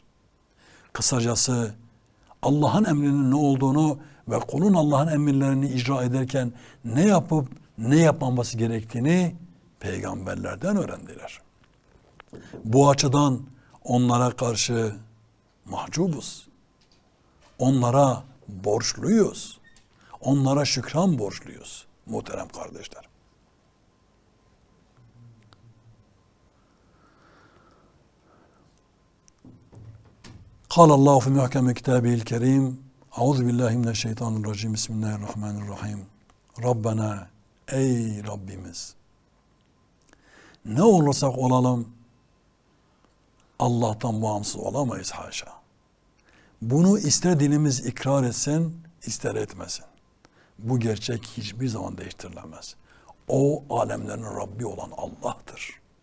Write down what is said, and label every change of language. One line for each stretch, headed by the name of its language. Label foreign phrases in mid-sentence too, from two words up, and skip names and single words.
Turkish: Kısacası Allah'ın emrinin ne olduğunu ve kulun Allah'ın emirlerini icra ederken ne yapıp ne yapmaması gerektiğini peygamberlerden öğrendiler. Bu açıdan onlara karşı mahcubuz. Onlara borçluyuz. Onlara şükran borçluyuz muhterem kardeşler.
Arabic: قال الله في محكم كتابه الكريم أعوذ بالله من الشيطان الرجيم بسم الله الرحمن الرحيم Rabbena,
Turkish: ey Rabbimiz, ne olursak olalım Allah'tan bağımsız olamayız haşa. Bunu ister dilimiz ikrar etsin, ister etmesin. Bu gerçek hiçbir zaman değiştirilemez. O alemlerin Rabbi olan Allah'tır.